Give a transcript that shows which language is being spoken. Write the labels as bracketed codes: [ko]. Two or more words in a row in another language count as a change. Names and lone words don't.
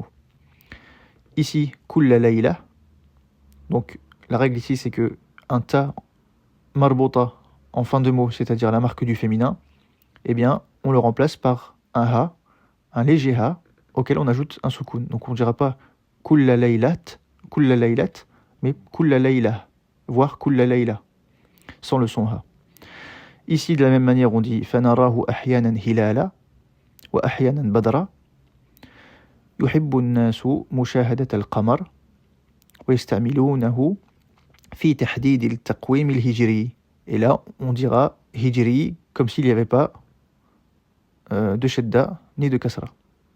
[fr] Ici, [ar] كل ليلة, [fr] donc la règle ici, c'est que un [ar] تاء مربوطة [fr] en fin de mot, c'est-à-dire la marque du féminin, eh bien, on le remplace par un ha, un léger ha, auquel on ajoute un soukoun. Donc on ne dira pas [ar] كل ليلة, [fr] mais [ar] كل ليلة, [fr] voire [ar] كل ليلة, [fr] sans le son ha. Ici, de la même manière, on dit [ar] فنراه أحيانا هلالا وأحيانا بدرا. يحب الناس مشاهدة القمر ويستعملونه في تحديد التقويم الهجري. [fr] Et là, on dira hijri comme s'il n'y avait pas de shadda ni de kasra.